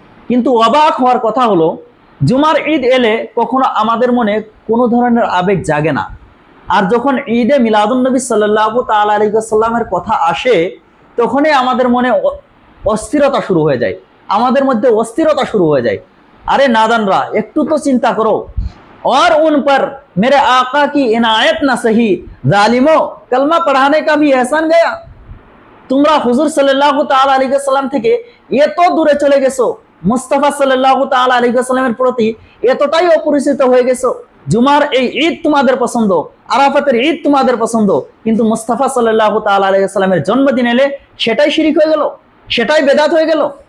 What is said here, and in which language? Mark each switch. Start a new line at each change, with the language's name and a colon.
Bangla: কিন্তু অবাক হওয়ার কথা হলো, জুমার ঈদ এলে কখনো আমাদের মনে কোনো ধরনের আবেগ জাগে না। আর যখন ঈদে মিলাদুন নবী সাল্লাল্লাহু তাআলা আলাইহি ওয়াসাল্লামের কথা আসে, তখনই আমাদের মনে অস্থিরতা শুরু হয়ে যায়, আমাদের মধ্যে অস্থিরতা শুরু হয়ে যায়।
Hindi: अरे नादानरा,
Bangla: একটু তো চিন্তা করো।
Hindi: और उन पर मेरे आका की इनायत न सही, जालिमो कलमा पढ़ाने का भी एहसान गया।
Bangla: তোমরা হুজুর সাল্লাল্লাহু তাআলা আলাইহি ওয়াসাল্লাম থেকে এত দূরে চলে গেছো, মুস্তাফা সাল্লাল্লাহু তাআলা আলাইহি ওয়াসাল্লামের প্রতি এতটাই অপরিচিত হয়ে গেছো। জুমার এই ঈদ তোমাদের পছন্দ, আরাফাতের ঈদ তোমাদের পছন্দ, কিন্তু মুস্তাফা সাল্লাল্লাহু তাআলা আলাইহি ওয়াসাল্লামের জন্মদিন এলে সেটাই শিরিক হয়ে গেল, সেটাই বেদাত হয়ে গেল।